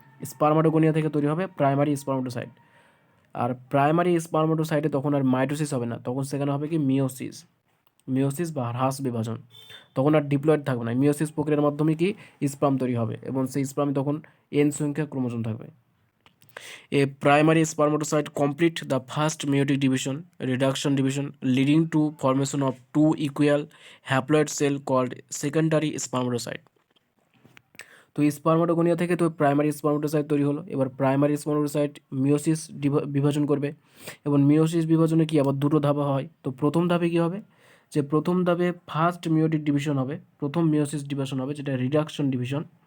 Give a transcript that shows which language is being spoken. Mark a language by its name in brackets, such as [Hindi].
[Bangla] Spermatogonia থেকে তৈরি হবে প্রাইমারি স্পার্মাটোসাইট। আর প্রাইমারি স্পার্মাটোসাইটে তখন আর মাইটোসিস হবে না, তখন সেখানে হবে কি মিওসিস বা হ্রাস বিভাজন। তখন আর ডিপ্লয়েড থাকবে না, মিওসিস প্রক্রিয়ার মাধ্যমে কি স্পার্ম তৈরি হবে, এবং সেই স্পার্মে তখন এন সংখ্যা ক্রোমোজোম থাকবে। [English] A primary spermatocyte complete the first meiotic reduction division, leading to formation of two equal haploid cell called secondary spermatocyte. [Bangla] তো স্পার্মাটোগোনিয়া থেকে তো প্রাইমারি স্পার্মাটোসাইট তৈরি হলো। এবার প্রাইমারি স্পার্মাটোসাইট মিওসিস বিভাজন করবে, এবং মিওসিস বিভাজনে কি আবার দুটো ধাপ হয়। তো প্রথম ধাপে কি হবে, যে প্রথম ধাপে ফার্স্ট মিওটিক ডিভিশন হবে, প্রথম মিওসিস ডিভিশন হবে, যেটা রিডাকশন ডিভিশন।